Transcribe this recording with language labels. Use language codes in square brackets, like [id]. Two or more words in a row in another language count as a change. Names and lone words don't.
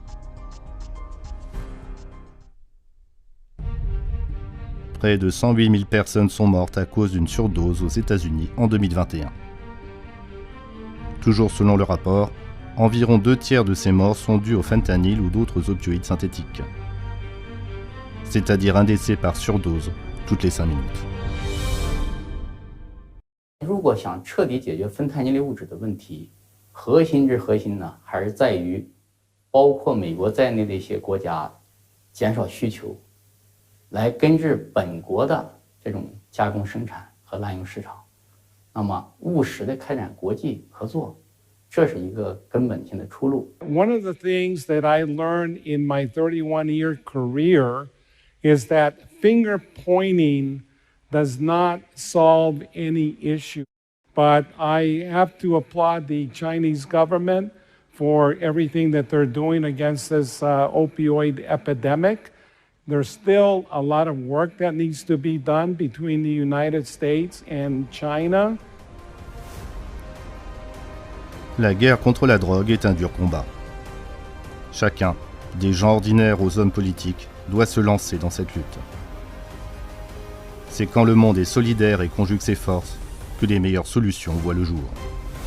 [fr] Près de 108 000 personnes sont mortes à cause d'une surdose aux États-Unis en 2021. Toujours selon le rapport, environ 2/3 de ces morts sont dus au fentanyl ou d'autres opioïdes synthétiques, c'est-à-dire un décès par surdose toutes les 5 minutes. [zh] 如果想彻底解决芬太尼类物质的问题，核心之核心呢，还是在于包括美国在内的一些国家减少需求，来根治本国的这种加工生产和滥用市场，那么务实的开展国际合作，这是一个根本性的出路。 [en] One of the things that I learned in my 31-year career is that finger pointing does not solve any issue. But I have to applaud the Chinese government for everything that they're doing against this opioid epidemic. There's still a lot of work that needs to be done between the United States and China. [fr] La guerre contre la drogue est un dur combat. Chacun, des gens ordinaires aux hommes politiques, doit se lancer dans cette lutte. C'est quand le monde est solidaire et conjugue ses forces que les meilleures solutions voient le jour.